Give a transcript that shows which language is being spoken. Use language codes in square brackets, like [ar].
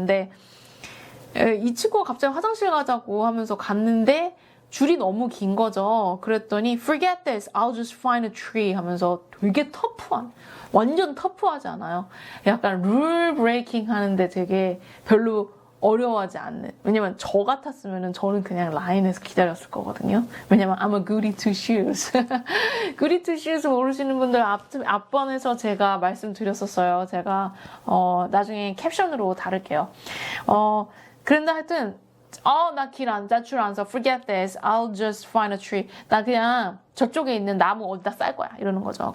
[ko] 근데 이 친구가 갑자기 화장실 가자고 하면서 갔는데 줄이 너무 긴 거죠. 그랬더니 [en] Forget this, I'll just find a tree [ko] 하면서 되게 완전 터프하지 않아요? 약간 룰 브레이킹 하는데 되게 별로 어려워하지 않는. 왜냐면 저 같았으면 저는 그냥 라인에서 기다렸을 거거든요. 왜냐면 [en] I'm a goody two shoes. [ko] goody two shoes 모르시는 분들 앞번에서 제가 말씀드렸었어요. 제가 나중에 캡션으로 다룰게요. 그런데 하여튼 나 줄 안 서. [en] Forget this. I'll just find a tree. [ko] 나 그냥 저쪽에 있는 나무 어디다 쌀 거야. 이러는 거죠.